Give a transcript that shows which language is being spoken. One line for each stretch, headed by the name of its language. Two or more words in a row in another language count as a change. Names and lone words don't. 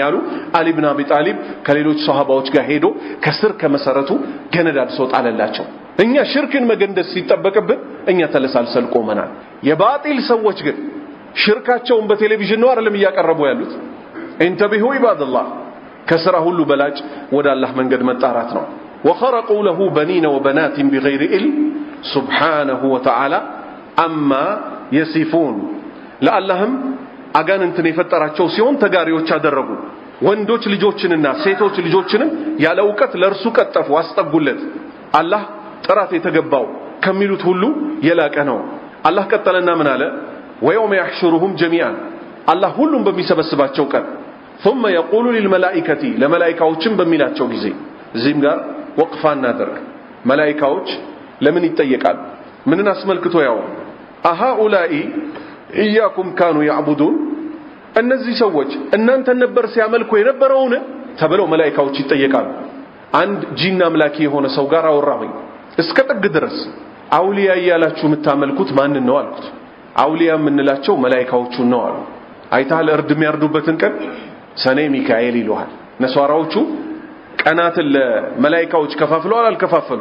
Amharic: አሉ። አሊ ኢብኑ አቢ ጣሊብ ከሌሎች ሷሃባዎች ጋር ሄዶ ከስር ከመሰረቱ ገነዳድሶ ጣለላቸው። እኛ ሽርክን መገንደስ ሲጠበቅብን እኛ ተለሳልሰል ቆመናል። የባጢል ሰዎች ግን ሽርካቸውን በቴሌቪዥን ነው አይደለም እያቀረቡ ያሉት።
Arabic: انتبهوا عباد الله
Amharic: ከስራ ሁሉ በላጭ ወደ አላህ መንገድ መጣራት ነው።
Arabic: وخرقوا له بنين وبنات بغير علم سبحانه وتعالى عما يصفون
Amharic: ለአላህም አጋንንትን የፈጠራቸው ሲሆን ተጋሪዎች አደረጉ። ወንዶች ልጆችንና ሴቶች ልጆችንም ያለ ዕውቀት ለእርሱ ቀጠፉ አስጠጉለት። አላህ ጥራት የተገባው ከሚሉት ሁሉ የላቀ ነው። አላህ ቀጠለና ምን አለ?
Arabic: ويوم يحشرهم جميعا
Amharic: አላህ ሁሉም በሚሰበስባቸው ቀን
Arabic: ثم يقول للملائكة
Amharic: ለመላእክቶችም በሚላቸው ጊዜ እዚህም ጋር ወቅፋ እናደርግ። መላእክቶች ለምን ይጠየቃሉ? ምንን አስመልክቶ ያው
Arabic: أهؤلاء إياكم كانوا يعبدون
Amharic: እነዚህ ሰዎች እናንተን ነበር ሲያመልኩ የነበረውን ተብለው መላእክቶች ይጠየቃሉ። አንድ ጂን አምላኪ የሆነ ሰው ጋር አወራሁኝ እስከ ጥግ ድረስ አውሊያ እያላችሁ የምታመልኩት ማንን ነው አልኩት። አውሊያ የምንላቸው መላእክቶቹን ነው አሉ። አይታል እርድ የሚያርዱበትን ቀን ሰኔ ሚካኤል ይሉሃል። ነሷራዎቹ ቀናትን ለመላእክቶች ከፋፍለዋል አልከፋፈሉ?